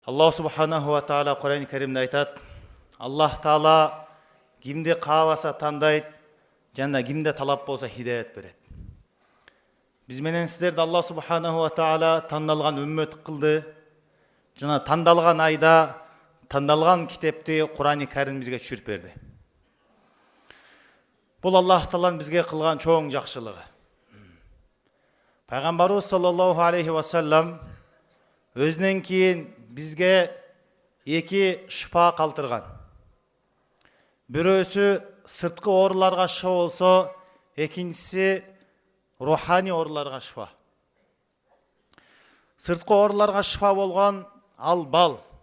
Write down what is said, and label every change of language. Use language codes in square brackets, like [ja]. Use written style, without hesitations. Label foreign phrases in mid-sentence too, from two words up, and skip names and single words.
[ar] الله سبحانه وتعالى [ky] Құран Кәрімде айтады: Аллах таала кимди кааласа тандайт, жана кимде талап болса хидаят берет. Биз менен сиздерди [ar] الله سبحانه وتعالى [ky] тандалган үммөт кылды, жана тандалган айда тандалган китепти Құран Кәрим бизге түшүрүп берди. Бул Аллах тааланын бизге кылган чоң жакшылыгы. Пайгамбарыбыз [ar] صلى الله عليه وسلم [ky] өзүнөн кийин бизге эки шифа калтырган. Бирөөсү сырткы ооруларга шифа болсо, экинчиси руханий ооруларга шифа. Сырткы ооруларга шифа болгон ал бал.